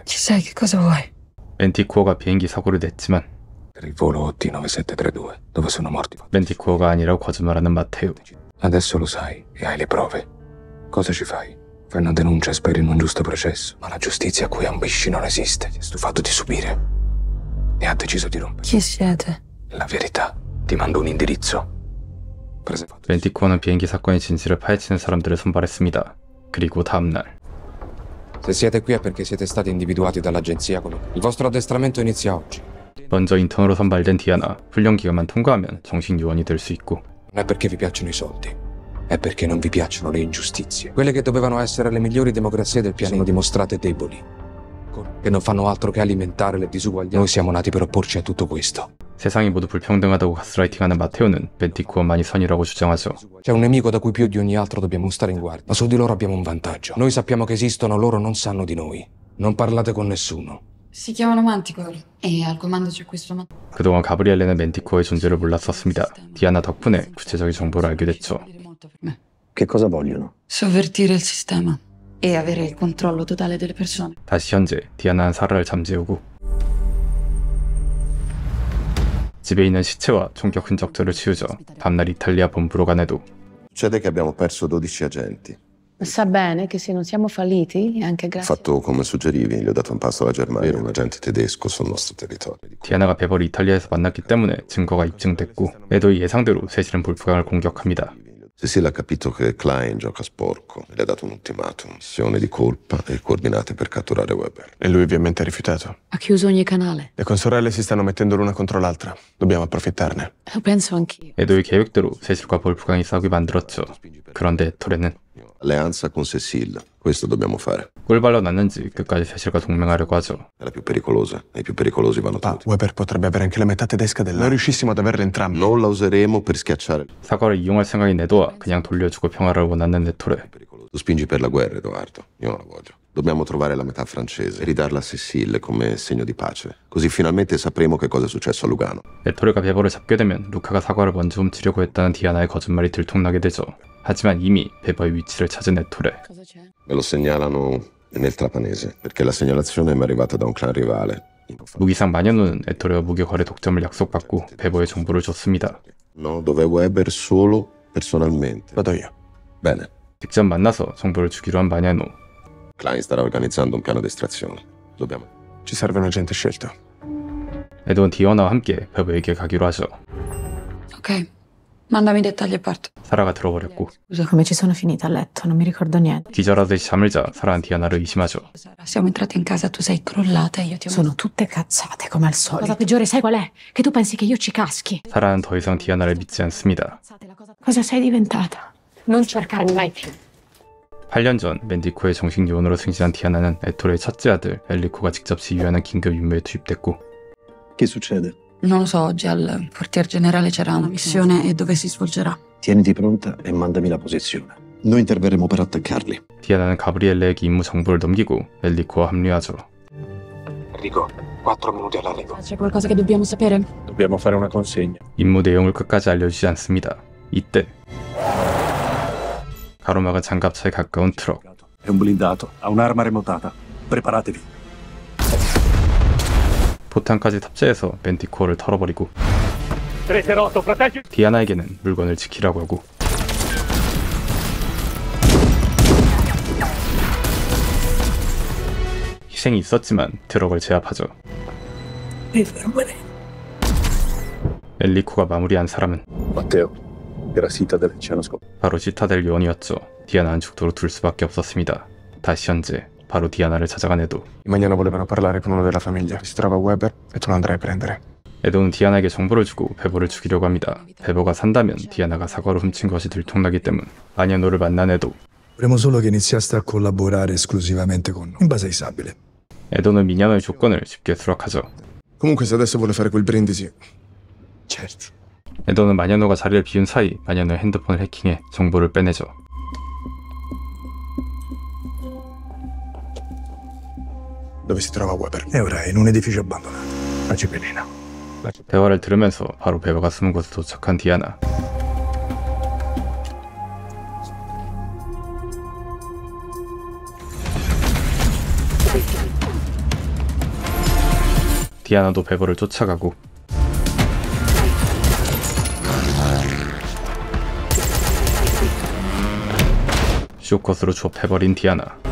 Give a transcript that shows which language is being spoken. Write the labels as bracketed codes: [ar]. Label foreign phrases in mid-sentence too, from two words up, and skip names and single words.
[it] Ci sai che cosa vuoi? [ko] 멘티코어가 비행기 사고를 냈지만 [it] Per il volo OT9732, dove sono morti. [ko] 멘티코어가 아니라고 거짓말하는 마테우. [it] Adesso lo sai e hai le prove. Cosa ci fai? Fai una denuncia e speri in un giusto processo. Ma la giustizia a cui ambisci non esiste. Si è stufato di subire e ha deciso di rompere. Chi siete? La verità. Ti mando un indirizzo. [ko] 멘티코어는 비행기 사건의 진실을 파헤치는 사람들을 선발했습니다. 그리고 다음날 [it] Se siete qui è perché siete stati individuati dall'agenzia come... Il vostro addestramento inizia oggi. [ko] 먼저 인턴으로 선발된 디아나. 훈련 기간만 통과하면 정식 요원이 될 수 있고 [it] Non è perché vi piacciono i soldi. È perché non vi piacciono le ingiustizie. Quelle che dovevano essere le migliori democrazie del pianeta sono dimostrate deboli. Che non fanno altro che alimentare le disuguaglianze. Noi siamo nati per opporci a tutto questo. [ko] 세상이 모두 불평등하다고 가스라이팅하는 마테오는 멘티코어만이 선이라고 주장하죠. [it] C'è un nemico da cui più di ogni altro dobbiamo stare in guardia. Ma su di loro abbiamo un vantaggio. Noi sappiamo che esistono, loro non sanno di noi. Non parlate con nessuno. Si chiamano Manticore e al comando c'è questo [ko] 그동안 가브리엘레는 멘티코어의 존재를 몰랐었습니다. 디아나 덕분에 구체적인 정보를 알게 됐죠. [it] Che cosa vogliono? Sovvertire il sistema e avere il controllo totale delle persone. [ko] 다시 현재 디아나는 사라를 잠재우고 집에 있는 시체와 총격 흔적들을 치우죠. 다음날 이탈리아 본부로 간 에도. [it] Succede che abbiamo perso 12 agenti. Sa bene che se non siamo falliti è anche grazie. Fatto come suggerivi, gli ho dato un passo alla Germania, un agente tedesco sul nostro territorio. [ko] 디아나가 베버를 이탈리아에서 만났기 때문에 증거가 입증됐고 에도의 예상대로 세실은 볼프강을 공격합니다. [it] Cecile ha capito che Klein gioca sporco e le ha dato un ultimatum, missione di colpa e coordinate per catturare Weber. E lui ovviamente ha rifiutato. Ha chiuso ogni canale. Le consorelle si stanno mettendo l'una contro l'altra. Dobbiamo approfittarne. Lo penso anch'io. [ko] 에도의 계획대로 세실과 볼프강이 싸우게 만들었죠. 그런데 토레는 [it] Alleanza con Cecile, questo dobbiamo fare. [ko] 꿀 발라놨는지 끝까지 세실과 동맹하려고 하죠. [it] È la più pericolosa, e i più pericolosi vanno tutti. Weber potrebbe avere anche la metà tedesca della... Noi riuscissimo ad averle entrambe. Non la useremo per schiacciare. [ko] 사과를 이용할 생각인 에도와 그냥 돌려주고 평화를 원하는 에토레. [it] Tu spingi per la guerra, Edoardo. Io non la voglio. Dobbiamo trovare la metà francese e ridarla a Cécile come segno di pace. Così finalmente sapremo che cosa è successo a Lugano. [ko] 에토레가 베버를 잡게 되면 루카가 사과를 먼저 훔치려고 했다는 디아나의 거짓말이 들통나게 되죠. 하지만 이미 베버의 위치를 찾은 에토레. [it] Me lo segnalano nel Trapanese, perché la segnalazione mi è arrivata da un clan rivale. [ko] 무기상 마녀노는 에토레와 무기 거래 독점을 약속받고 베버의 정보를 줬습니다. [it] No, dove Weber solo personalmente. Vado io. Bene. [ko] 직접 만나서 정보를 주기로 한 마녀노. [it] Klein starà organizzando un piano di estrazione. Dobbiamo... Ci serve un agente scelto. [ko] 에도는 디아나와 함께 베버에게 가기로 하죠. [it] Ok, mandami i dettagli a parte. [ko] 사라가 들어버렸고 [it] Come ci sono finita a letto, non mi ricordo niente. [ko] 기절하듯이 잠을 자 사라는 디아나를 의심하죠. [it] Siamo entrati in casa, tu sei crollata e io ti ho... Sono tutte cazzate come al solito. La cosa peggiore sai qual è? Che tu pensi che io ci caschi. [ko] 사라는 더 이상 디아나를 믿지 않습니다. [it] Cosa sei diventata? Non cercarmi mai più. [ko] 8년 전 맨디코의 정식 요원으로 승진한 디아나는 에토레의 첫째 아들 엘리코가 직접 지휘하는 긴급 임무에 투입됐고. [it] Che succede? Non lo so, oggi al quartier generale c'era una missione e dove si svolgerà. Tieniti pronta e mandami la posizione. Noi interverremo per attaccarli. [ko] 디아나는 가브리엘레에게 임무 정보를 넘기고 엘리코와 합류하죠. [it] Enrico, 4 minuti all'arrivo. C'è qualcosa che dobbiamo sapere? Dobbiamo fare una consegna. [ko] 임무 내용을 끝까지 알려주지 않습니다. 이때 가로막은 장갑차에 가까운 트럭. [it] È un blindato, ha un'arma remotata. Preparatevi. [ko] 포탄까지 탑재해서 맨티코어를 털어버리고 디아나에게는 물건을 지키라고 하고 희생이 있었지만 트럭을 제압하죠. 엘리코가 마무리한 사람은 [it] Matteo, era Citadel, ci hanno scoperto. [ko] 바로 시타델 요원이었죠. 디아나는 죽도록 둘 수밖에 없었습니다. 다시 현재 바로 디아나를 찾아간 에도. [it] I Magnano volevano parlare con uno della famiglia. Si trova Weber e tu lo andrai a prendere. [ko] 에도는 디아나에게 정보를 주고 베버를 죽이려고 합니다. 베버가 산다면 디아나가 사과를 훔친 것이 들통나기 때문 마녀노를 만난 에도. [it] Vorremmo solo che iniziaste a collaborare esclusivamente con noi, in base ai sabili. [ko] 에도는 미녀노의 조건을 쉽게 수락하죠. [it] Comunque se adesso vuole fare quel brindisi... Certo. [ko] 에도는 마녀노가 자리를 비운 사이 마녀노의 핸드폰을 해킹해 정보를 빼내죠. [it] Dove si trova Weber? E ora è in un edificio abbandonato, a Cepelina. [ko] 대화를 들으면서 바로 베버가 숨은 곳에 도착한 디아나. 디아나도 베버를 쫓아가고 쇼컷으로 좁혀버린 디아나.